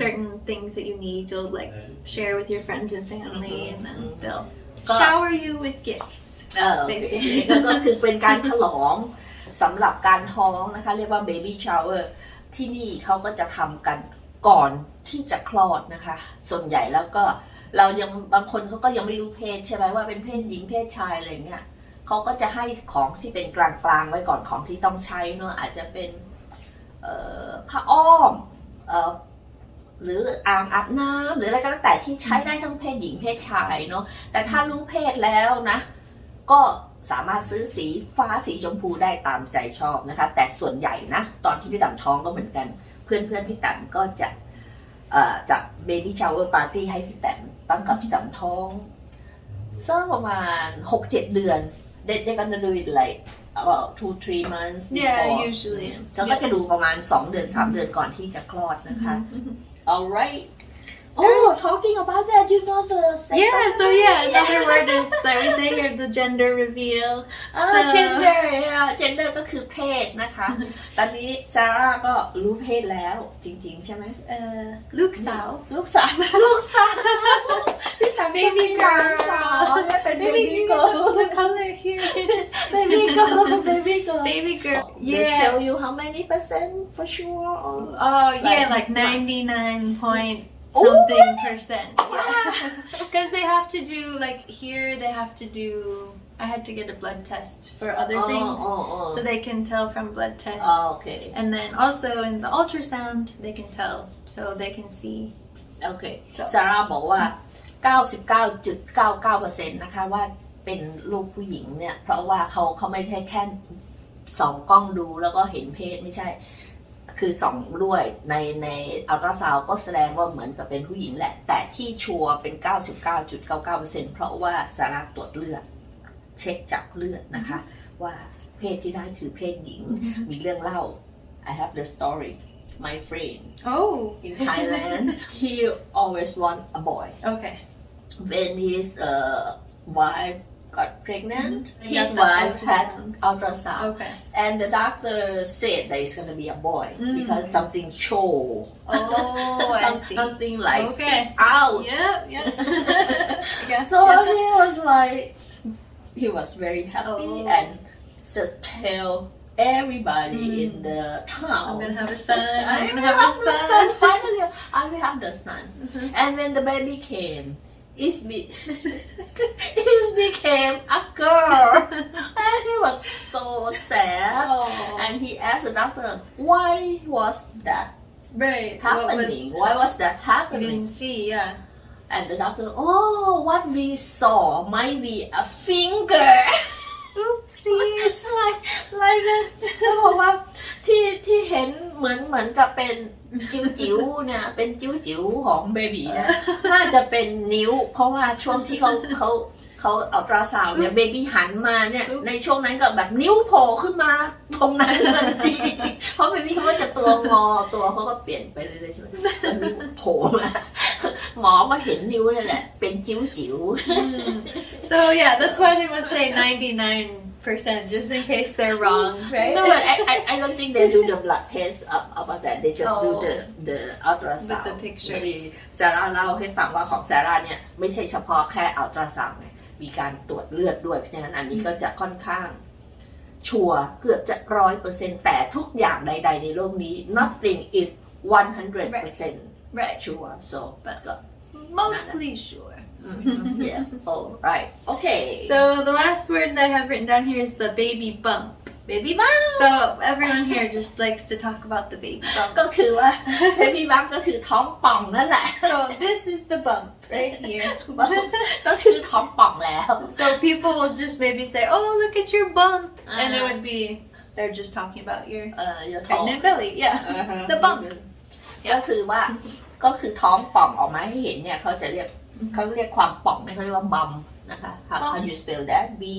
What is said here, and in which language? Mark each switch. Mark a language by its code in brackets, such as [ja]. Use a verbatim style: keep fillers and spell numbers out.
[en] certain things that you need, you'll like share with your friends and family, mm-hmm. and then mm-hmm. they'll Go. shower you with gifts. Oh, basically. [th] ก็คือเป็นการฉลองสำหรับการท้องนะคะเรียกว่า baby shower ที่นี่เขาก็จะทำกันก่อนที่จะคลอดนะคะส่วนใหญ่แล้วก็เรายังบางคนเขาก็ยังไม่รู้เพศใช่ไหมว่าเป็นเพศหญิงเพศชายอะไรเงี้ยเขาก็จะให้ของที่เป็นกลางๆไว้ก่อนของที่ต้องใช้เนอะอาจจะเป็นผ้าอ้อม หรืออ่างอาบน้ำหรืออะไรก็แล้วแต่ที่ใช้ได้ทั้งเพศหญิงเพศชายเนอะแต่ถ้ารู้เพศแล้วนะก็สามารถซื้อสีฟ้าสีชมพูได้ตามใจชอบนะคะแต่ส่วนใหญ่นะตอนที่พี่ตันท้องก็เหมือนกันเพื่อนๆพี่ตันก็จะจัดเบบี้ชาวเวอร์ปาร์ตี้ให้พี่ตันตั้งกับพี่ตันท้องสักประมาณ หกถึงเจ็ด เดือน [en] They, they're gonna do it like about two to three months before. Yeah, usually. [th] แล้วก็จะดูประมาณสองเดือนสามเดือนก่อนที่จะคลอดนะคะ [en] All right. Oh, talking about that, you know the sex Yeah, so yeah, another word is that we say here the gender reveal. Oh, so. gender, yeah, gender [th] ก็คือเพศนะคะ ตอนนี้ซาร่าก็รู้เพศแล้วจริงๆใช่ไหม เอ่อลูกสาว ลูกสาว ลูกสาว ที่ทำ baby girl สาวและเป็น baby girl [en] color here baby girl baby girl baby girl yeah they tell you how many percent for sure or oh yeah like ninety-nine point something percent because they have to do like here they have to do I had to get a blood test for other oh, things oh, oh. so they can tell from blood test oh, okay and then also in the ultrasound they can tell so they can see [th] okay Sarah บอกว่า [en] ninety-nine point nine nine percent [th] นะคะว่าเป็นลูกผู้หญิงเนี่ยเพราะว่าเขาเขาไม่ได้แค่ส่องกล้องดูแล้วก็เห็นเพศไม่ใช่คือส่องด้วยในในอัลตราซาวด์ก็แสดงว่าเหมือนกับเป็นผู้หญิงแหละแต่ที่ชัวร์เป็น ninety-nine point nine nine percent เพราะว่าซาร่าตรวจเลือดเช็คจากเลือดนะคะ ว่าเพศที่ได้คือเพศหญิง มีเรื่องเล่า [en] I have the story my friend oh in Thailand he always want a boy okay when his uh, wife got pregnant mm-hmm. his wife had ultrasound okay and the doctor said that it's going to be a boy mm-hmm. because something show oh I see something like okay. stick out yeah yeah so he was like he was very happy oh. and just tell everybody mm. in the town I'm gonna have a son I'm gonna have, have a son finally I will have the son mm-hmm. and when the baby came it, be- it became a girl and he was so sad oh. and he asked the doctor why was that right. happening what, what, why was that happening you didn't see yeah and the doctor oh what we saw might be a finger oopsies like like that [th] เขาบอกว่าที่ที่เห็นเหมือนเหมือนกับเป็นจิ๋วๆเนี่ยเป็นจิ๋วๆของเบบีนะน่าจะเป็นนิ้วเพราะว่าช่วงที่เขาเขาเขาเอาอัลตราซาวด์เนี่ยเบบี้หันมาเนี่ยในช่วงนั้นก็แบบนิ้วโผล่ขึ้นมาตรงนั้นทันทีเพราะเบบี้เขาจะตัวงอตัวเขาก็เปลี่ยนไปเลยใช่ไหมนิ้วโผล่มาหมอก็เห็นนิ้วนั่นแหละเป็นจิ๋ว [en] ๆ so yeah that's why they must say ninety-nine percent just in case they're wrong right no but I, I I don't think they do the blood test about that they just oh, do the the ultrasound with the picture [th] ซาร่าเล่าให้ฟังว่าของซาร่าเนี่ยไม่ใช่เฉพาะแค่อัลตราซาวด์มีการตรวจเลือดด้วยเพราะฉะนั้นอันนี้ก็จะค่อนข้างชัวร์เกือบจะ ร้อยเปอร์เซ็นต์ แต่ทุกอย่างใดๆในโลกนี้ [en] nothing is one hundred percent right, right. sure so but mostly sure mm-hmm. yeah oh right okay so the last word that I have written down here is the baby bump baby bump so everyone here just likes to talk about the baby bump [th] ก็คือว่า baby bump ก็คือท้องป่องนั่นแหละ [en] so this is the bump right here [th] ก็คือท้องป่องแล้ว [en] so people will just maybe say oh look at your bump uh-huh. and it would be they're just talking about your uh, your pregnant belly yeah uh-huh. the bump [th] ก็คือว่าก็คือท้องป่องออกมาให้เห็นเนี่ยเขาจะเรียกเขาเรียกความป่องเนี่ยเขาเรียกว่าบัมนะคะ [en] How can you spell that B